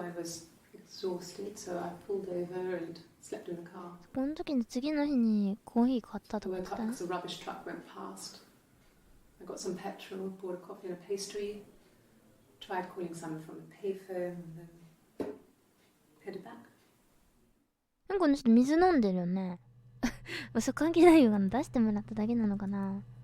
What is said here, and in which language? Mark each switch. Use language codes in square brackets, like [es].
[en] I was exhausted, so I pulled over and slept in the car. [ja] この時に次の日にコーヒー買ったとか言ってた。 [en] I woke up because a rubbish truck went past. I got some petrol, bought a coffee and a pastry, tried calling someone from the payphone, and then headed back. [ja] この人水飲んでるよね。嘘関係ないよ。出してもらっただけなのかな。